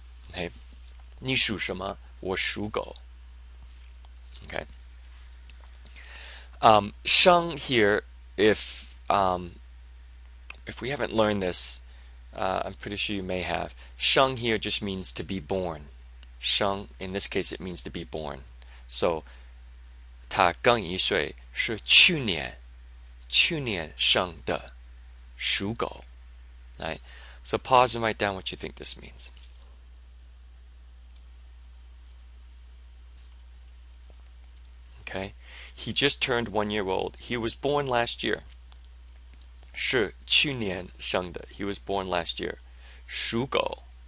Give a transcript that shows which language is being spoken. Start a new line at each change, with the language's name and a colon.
Chinese: Okay. 你属什么?我属狗.Okay.
English: 生 here, if we haven't learned this, I'm pretty sure you may have. 生 here just means to be born. 生 in this case it means to be born.
Chinese: So 他刚一岁是去年生的属狗.
English: Right? So pause and write down what you think this means. Okay? He just turned 1 year old. He was born last year.
Chinese: 是去年生的.
English: He was born last year. 属狗.